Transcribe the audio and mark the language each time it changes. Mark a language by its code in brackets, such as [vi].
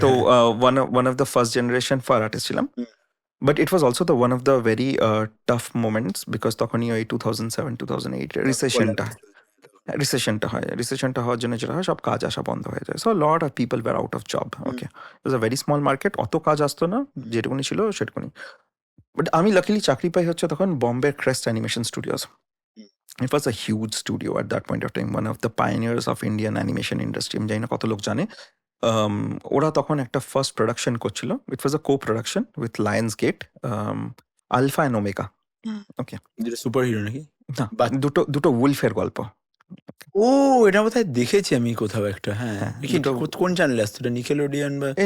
[en] তো one of the first generation for artist ছিলাম। But it was also the one of the very tough moments, because [bn] তখনই ওই 2007-2008 রিসেশনটা হয়। রিসেশনটা হওয়ার জন্য যেটা হয়, সব কাজ আসা বন্ধ হয়ে যায়। [en] So lot of people were out of job. [bn] Okay, [en] it was a very small market, [bn] অত কাজ আসতো না, যেটুকুনি ছিল সেটুকুনি। বাট আমি লাকিলি চাকরি পাই হচ্ছে তখন Bombay crest animation studios. [en] It was a huge studio at that point of time, one of the pioneers of Indian animation industry. [bn] আমি জানি না কত লোক জানে। ওরা তখন একটা ফার্স্ট প্রোডাকশন করছিল। [en] It was a co production with Lionsgate, Alpha and Omega. Okay, [bn] যেটা সুপার হিরো নাকি? না, দুটো উলফের গল্প। ও, এটা বোধহয় দেখেছি আমি কোথাও একটা। হ্যাঁ, কোন চ্যানেলে আসতো? নিকেলোডিয়ান বা